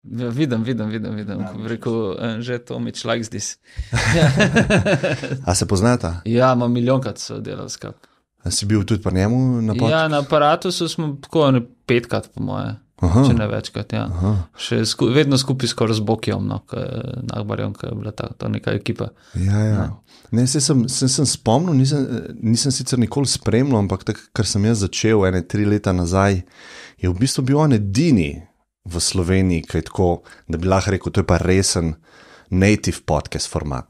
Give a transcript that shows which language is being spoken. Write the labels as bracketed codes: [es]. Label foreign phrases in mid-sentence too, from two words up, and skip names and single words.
[sl] Ja, vidim. Rekel, že Tomič [en] likes this. [sl] A se poznata? Ja, ima milijonkrat so delali skupaj. A si bil tudi pa njemu na podcastu? Ja, na Aparatusu smo tako 5krat, po moje. Če ne večkrat, ja. Še vedno skupaj skoraj z Bokijom, no, Nagbarjem, ki je bila ta neka ekipa. Ja. Ne, sem spomnil, nisem sicer nikoli spremljal, ampak tak, kar sem jaz začel 3 leta nazaj, je v bistvu bil on edini v Sloveniji, kaj tako, da bi lahko rekel, to je pa resen [en] native podcast format.